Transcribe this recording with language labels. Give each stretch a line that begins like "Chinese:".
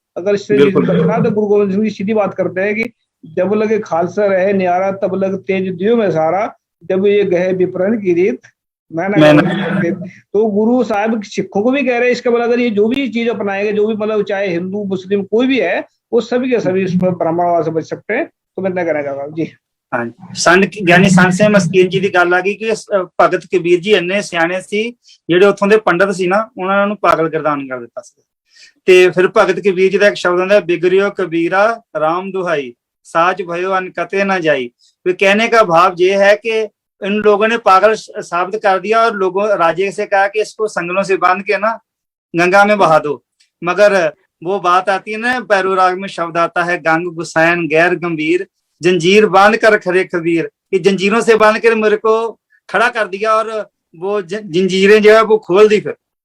Hindi: अगर इससे बचना तो गुरु गोविंद सिंह जी सीधी बात करते हैं कि जब लगे खालसा रहे न्यारा, तब लग तेज दियो में सारा, जब ये गए विपरण की रीत मैं तो गुरु साहब सिखों को भी कह रहे हैं इसका, मतलब अगर ये जो भी चीज अपनाएंगे, जो भी मतलब चाहे हिंदू मुस्लिम कोई भी है, वो सभी के सभी ब्राह्मणवाद से बच सकते हैं। तो मैं इतना कहना चाहता हूँ जी।
Punjabi: ਸੰਤ ਗਿਆਨੀ ਸੰਤ ਸਿੰਘ ਮਸਕੀਨ ਜੀ ਦੀ ਗੱਲ ਆ ਗਈ ਕਿ ਭਗਤ ਕਬੀਰ ਜੀ ਇੰਨੇ ਸਿਆਣੇ ਸੀ, ਜਿਹੜੇ ਉੱਥੋਂ ਦੇ ਪੰਡਤ ਸੀ ਨਾ, ਉਹਨਾਂ ਨੂੰ ਪਾਗਲ ਗਰਦਾਨ ਕਰ ਦਿੱਤਾ ਸੀ। ਤੇ ਫਿਰ ਭਗਤ ਕਬੀਰ ਜੀ ਦਾ ਇੱਕ ਸ਼ਬਦ ਆਉਂਦਾ, ਬਿਗੜਿਓ ਕਬੀਰਾ राम दुहाई साच भयो अन कते ना जाई।
Hindi: तो कहने का भाव ये है कि इन लोगों ने पागल साबित कर दिया और लोगों राजे से कहा कि इसको संगलों से बांध के ना गंगा में बहा दो। मगर वो बात आती है ना, पैरोराग में शब्द आता है, गंग गुसैन गैर गंभीर, जंजीर बांध कर खरे कबीर, कि जंजीरों से बांध कर मेरे को खड़ा कर दिया और वो जंजीरें जो है वो खोल दी फिर।